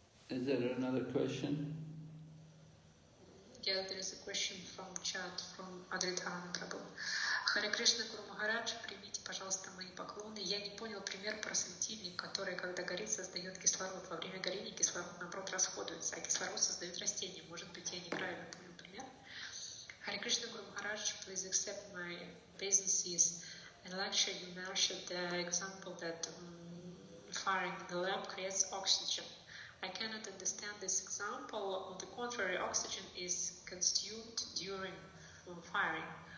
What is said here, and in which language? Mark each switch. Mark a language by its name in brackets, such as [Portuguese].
[English] Is there another question? Yeah, there is a question from chat from Adritana Prabhu. [Russian] Харе Кришна, Гуру Махарадж, примите, пожалуйста, мои поклоны. Я не понял пример про светильник, который, когда горит, создает кислород. Во время горения кислород, наоборот, расходуется, а кислород создает растения. Может быть, я неправильно понял пример? [English] Харе Кришна, Guru Maharaj, please accept my obeisances. In lecture, you mentioned the example that firing the lamp creates oxygen. I cannot understand this example. On the contrary, oxygen is consumed during firing.